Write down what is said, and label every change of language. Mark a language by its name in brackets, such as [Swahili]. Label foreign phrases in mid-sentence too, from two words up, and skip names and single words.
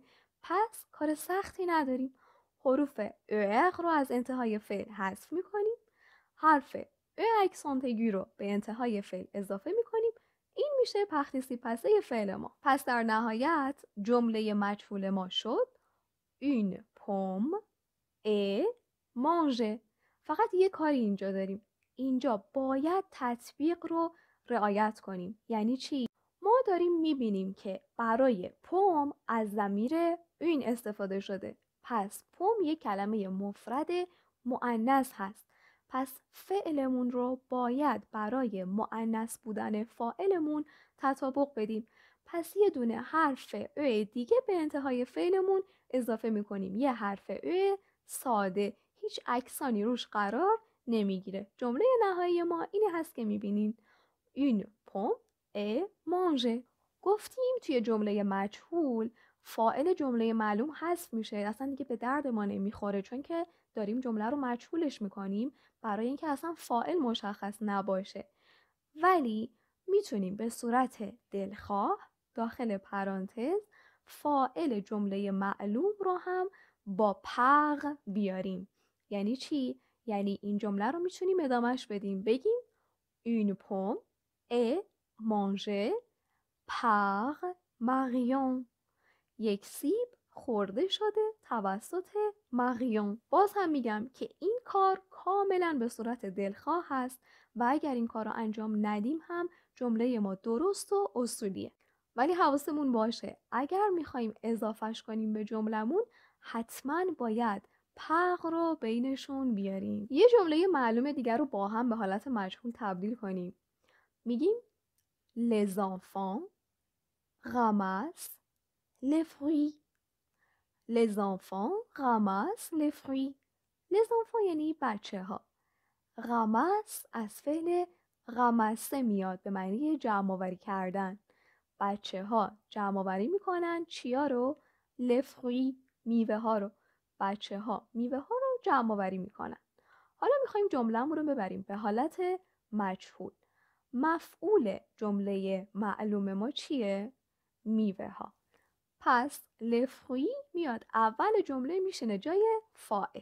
[Persian] پس کار سختی نداریم. حروف ار رو از انتهای فعل حذف میکنیم. حرف [French] accent aigu [Persian] رو به انتهای فعل اضافه میکنیم. این میشه [French] participe passé [Persian] فعل ما. پس در نهایت جمله مجهول ما شد [French] une pomme et mange. [Persian] فقط یه کاری اینجا داریم. اینجا باید تطبیق رو رعایت کنیم. یعنی چی؟ ما داریم میبینیم که برای پوم از ضمیر این استفاده شده. پس پوم یک کلمه مفرد مؤنث هست. پس فعلمون رو باید برای مؤنث بودن فاعلمون تطابق بدیم. پس یه دونه حرف ا دیگه به انتهای فعلمون اضافه میکنیم. یه حرف ا ساده، هیچ اکسانی روش قرار نمیگیره. جمله نهایی ما اینه هست که میبینین [French] une pomme et mange. [Persian] گفتیم توی جمله مجهول فاعل جمله معلوم حذف میشه. اصلا دیگه به درد ما نمیخوره، چون که داریم جمله رو مجهولش میکنیم برای اینکه اصلا فاعل مشخص نباشه. ولی میتونیم به صورت دلخواه داخل پرانتز فاعل جمله معلوم رو هم با پغ بیاریم. یعنی چی؟ یعنی این جمله رو میتونیم ادامهش بدیم. بگیم [French] une pomme est mangée par Marion. [Persian] یک سیب خورده شده توسط ماریون. باز هم میگم که این کار کاملا به صورت دلخواه هست و اگر این کار رو انجام ندیم هم جمله ما درست و اصولیه. ولی حواسمون باشه اگر میخوایم اضافهش کنیم به جملمون حتما باید پغ رو بینشون بیاریم. یه جمله معلوم دیگر رو با هم به حالت مجهول تبدیل کنیم. میگیم [French] les enfants ramassent les fruits. Les enfants ramassent les fruits. Les enfants [Persian] یعنی بچه ها. ramasse از فعل رمسه میاد به معنی جمع آوری کردن. بچه ها جمع آوری میکنن چیا رو؟ [French] les fruits، [Persian] میوه ها رو. بچه ها میوه ها رو جمع آوری میکنن. حالا میخوایم جمله‌مون رو ببریم به حالت مجهول. مفعول جمله معلوم ما چیه؟ میوه ها. پس [French] les fruits [Persian] میاد اول جمله میشینه جای فاعل.